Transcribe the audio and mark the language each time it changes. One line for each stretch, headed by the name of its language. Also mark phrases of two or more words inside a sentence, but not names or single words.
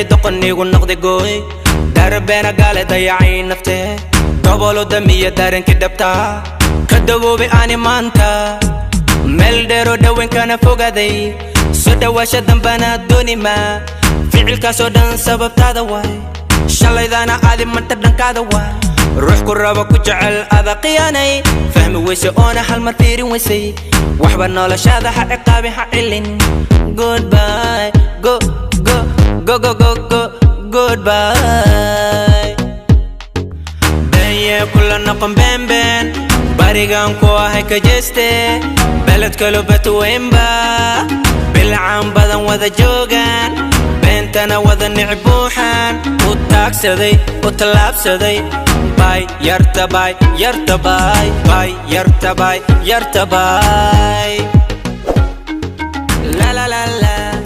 Somali: doqonigu noqday gooy darbeena gaale dayacay naftee gobolo damiya daranki dhabtaa ka dawoobay ani maanta meel dheero dhaweenkana fogaaday soo dhawaasha dambana doonima ficilkaasoo dhan sababtaada waay shalaydana aadi manta dhankaada waay ruux ku rabo ku jecel ada qiyaanay fahmi weyse oona hal mar fiirin weysay waxba noloshaada ha ciqaabin ha cilin goodbye
English: go go go go go go goodbye
Somali: beenye kula noqon been barigaan ku ahay ka jeeste beled kalo batweynba bilcaan badan wada joogaan beentana wada nicbuuxaan u taagsaday u tallaabsaday bay yartabay yartabay bay yartabay yartabay la la la la